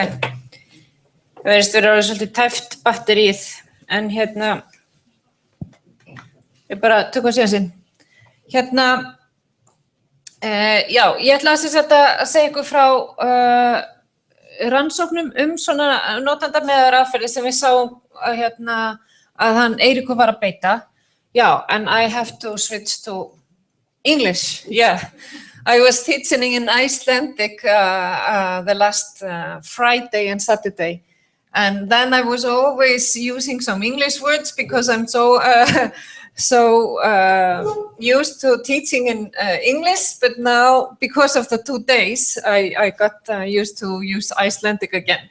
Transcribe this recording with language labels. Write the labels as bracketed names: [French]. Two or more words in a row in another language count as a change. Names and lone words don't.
[Icelandic] Það verðist vera alveg svolítið tæft batterið, en hérna, ég bara tökum síðan sinn. Hérna, já, ég ætla að segja ykkur frá rannsóknum svona notendamiðaðar aðferðir sem við sáum að hann Eiríkur var að beita. Já, [English] and I have to switch to English, yeah. I was teaching in Icelandic the last Friday and Saturday, and then I was always using some English words because I'm so used to teaching in English, but now because of the 2 days, I got used to use Icelandic again.